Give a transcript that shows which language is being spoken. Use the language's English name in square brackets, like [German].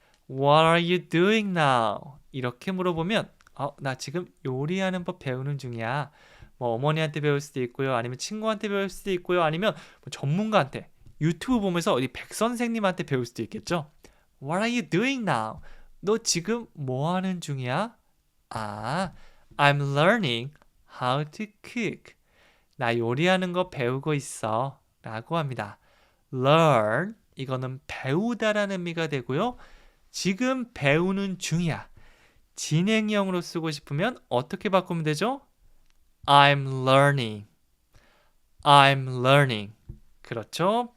[English] What are you doing now? [Korean] 이렇게 물어보면 나 지금 요리하는 법 배우는 중이야. 어머니한테 배울 수도 있고요. 아니면 친구한테 배울 수도 있고요. 아니면 전문가한테 유튜브 보면서 어디 백 선생님한테 배울 수도 있겠죠. [English] What are you doing now? [Korean] 너 지금 뭐 하는 중이야? [English] 아, I'm learning how to cook. [Korean] 나 요리하는 거 배우고 있어. 라고 합니다. learn, 이거는 배우다라는 의미가 되고요. 지금 배우는 중이야. 진행형으로 쓰고 싶으면 어떻게 바꾸면 되죠? [English] I'm learning. I'm learning. [Korean] 그렇죠?